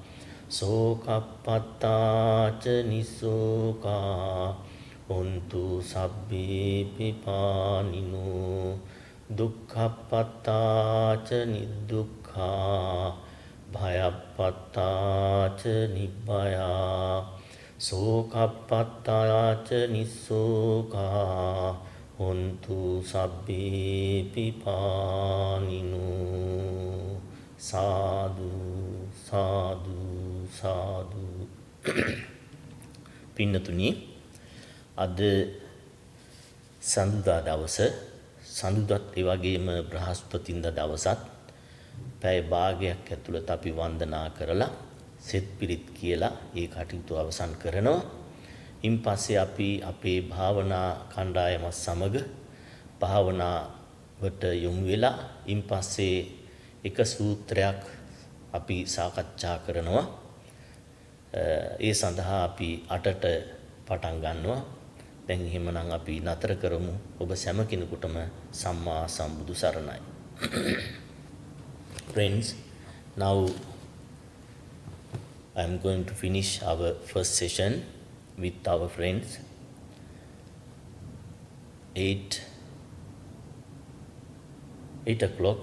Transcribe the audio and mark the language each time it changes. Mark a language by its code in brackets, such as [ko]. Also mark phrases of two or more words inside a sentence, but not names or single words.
[pi] සෝකප්පත්තාච නිස්සෝකා හොන්තු සබ්බේ පිපානිනෝ දුක්ඛප්පත්තාච නිදුක්ඛා භයප්පත්තාච නිබ්බයා සෝකප්පත්තාච නිස්සෝකා හොන්තු සබ්බේ පිපානිනෝ සාදු සාදු සාදු [si] පින්නතුනි අද සඳුදා දවස සඳුදාත් ඒ වගේම බ්‍රහස්පතින්දා දවසත් පැය භාගයක් ඇතුළත අපි වන්දනා කරලා සෙත් පිරිත් කියලා ඒ කටයුතු අවසන් කරනවා. ඉන් පස්සේ අපි අපේ භාවනා කණ්ඩායම සමග භාවනාවට යොමු වෙලා ඉන් පස්සේ එක සූත්‍රයක් අපි සාකච්ඡා කරනවා. ඒ සඳහා අපි 8ට පටන් ගන්නවා. දැන් එහෙමනම් අපි නතර කරමු. ඔබ සෑම කෙනෙකුටම සම්මා සම්බුදු සරණයි. [en] Friends, now I am going to finish our first session with our friends. 8 o'clock.